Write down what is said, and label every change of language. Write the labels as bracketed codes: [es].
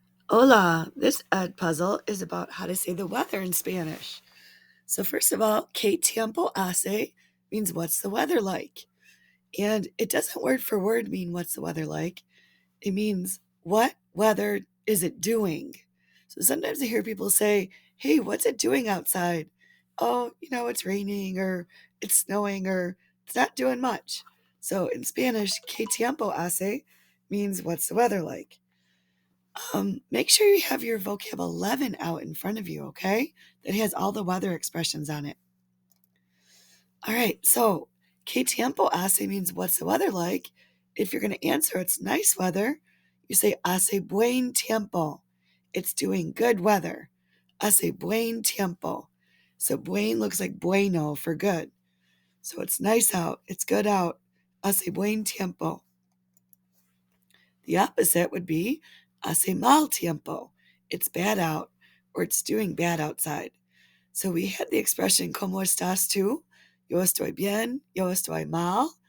[en] Hola, this Edpuzzle is about how to say the weather in Spanish. So first of all, [es] ¿Qué tiempo hace? [en] Means what's the weather like? And it doesn't word for word mean what's the weather like. It means what weather is it doing? So sometimes I hear people say, hey, what's it doing outside? Oh, it's raining or it's snowing or it's not doing much. So in Spanish, [es] ¿Qué tiempo hace? [en] Means what's the weather like? Make sure you have your vocab 11 out in front of you, okay? That has all the weather expressions on it. All right, so [es] ¿Qué tiempo hace? [en] Means what's the weather like? If you're going to answer it's nice weather, you say [es] hace buen tiempo. [en] It's doing good weather. [es] Hace buen tiempo. [en] So buen looks like bueno for good. So it's nice out. It's good out. [es] Hace buen tiempo. [en] The opposite would be [es] hace mal tiempo. [en] It's bad out or it's doing bad outside. So we had the expression [es] ¿Cómo estás tú? Yo estoy bien, yo estoy mal.